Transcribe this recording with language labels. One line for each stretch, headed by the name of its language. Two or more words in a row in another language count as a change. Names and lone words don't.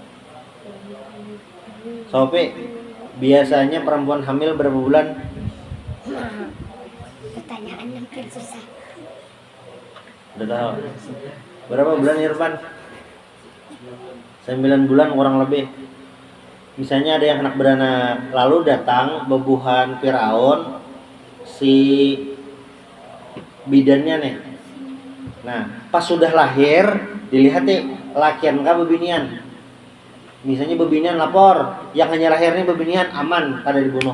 Indonesian: Sopi, biasanya perempuan hamil berapa bulan? Pertanyaan yang susah. Udah tahu. Berapa bulan Irfan? 9 bulan kurang lebih. Misalnya ada yang anak beranak,
Banjar: lalu datang bebuhan Firaun si bidannya nih. Nah, pas sudah lahir dilihat nih lakian kah bebinian. Misalnya bebinian lapor, yang hanya lahirnya bebinian aman kada dibunuh.